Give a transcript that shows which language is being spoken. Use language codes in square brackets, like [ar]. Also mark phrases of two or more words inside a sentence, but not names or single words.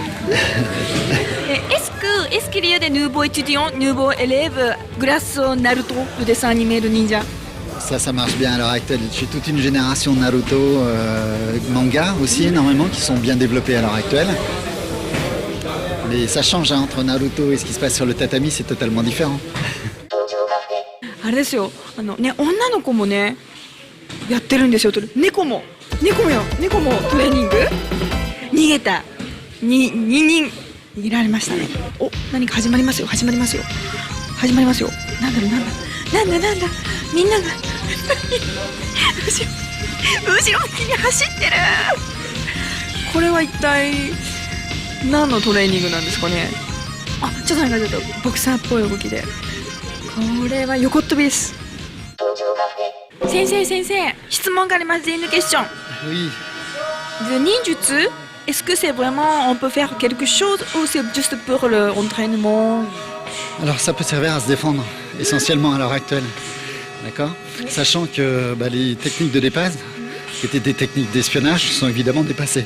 [fr] Est-ce qu'il y a des nouveaux étudiants, nouveaux élèves grâce au Naruto, le dessin animé de ninja? Ça marche bien à l'heure actuelle. Je suis toute une génération Naruto, manga aussi énormément, qui sont bien développés à l'heure actuelle. Mais ça change, hein, entre Naruto et ce qui se passe sur le tatami, c'est totalement différent. [ja] あれですよ、ね、女の子もねやってるんですよ。猫もトレーニング。逃げた2人逃げられましたね。お、何か始まりますよ。なんだみんなが後ろ向きに走ってる。これは一体何のトレーニングなんですかね。あ、ちょっとボクサーっぽい動きで、これは横っ飛びです。先生、質問があります。 [fr] Une question. Oui. Le ninjutsu, est-ce que c'est vraiment on peut faire quelque chose ou c'est juste pour l'entraînement? Alors ça peut servir à se défendre, essentiellement à l'heure actuelle. D'accord? Sachant que les techniques de dépasse, qui étaient des techniques d'espionnage, sont évidemment dépassées.